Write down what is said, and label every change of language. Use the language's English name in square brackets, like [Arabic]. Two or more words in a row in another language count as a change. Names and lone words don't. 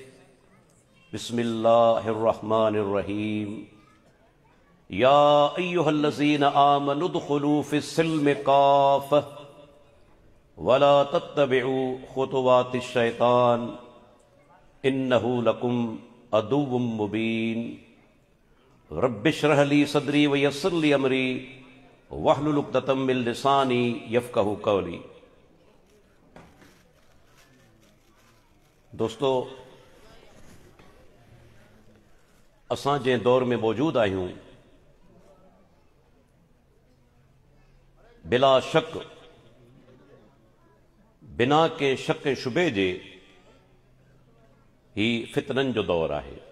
[Arabic] بسم الله الرحمن الرحيم. يا أيها الذين آمنوا ادخلوا في السلم كافة ولا تتبعوا خطوات الشيطان إنه لكم عدو مبين. رب اشرح لي صدري ويسر لي أمري واحلل عقدة من لساني يفقهوا قولي. [Sindhi] दोस्तों, असां जंहिं दौर में मौजूद आहियूं, बिला शक बिना के शक शुबे जे ही फितनन जो दौर आहे।